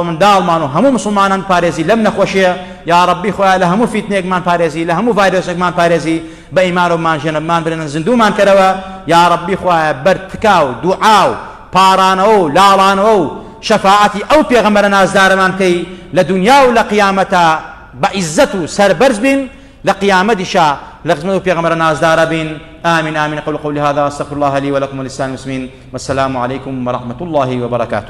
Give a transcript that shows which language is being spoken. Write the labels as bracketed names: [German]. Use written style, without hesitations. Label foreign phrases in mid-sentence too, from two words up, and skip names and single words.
[Central Kurdish] و منداڵمان و هەموو مسلمانان پارێزی لەم نەخۆشیە [Arabic] یا ربی [Central Kurdish] خوای لە هەموو فیتنەیەکمان پارێزی لە هەموو ڤایرۆسێکمان پارێزی بە ئیمان و مانژێنەمان برێنن زیندوومان کەرەوە [Arabic] یا ربی [Central Kurdish] خوای بەرتکا و دوعا و پارانەوە و لاڵانەوە و شەفاعەتی ئەو پێغەمبەرە نازدارەمان کەی لە دونیا و لە قیامەتە بە عیزەت و سەربەرز بین لە قیامەتیشا لخدمة پیغمبر نازدار بين [Arabic] آمين آمين قولي هذا استغفر الله لي ولكم ولسائر المسلمين والسلام عليكم ورحمة الله وبركاته.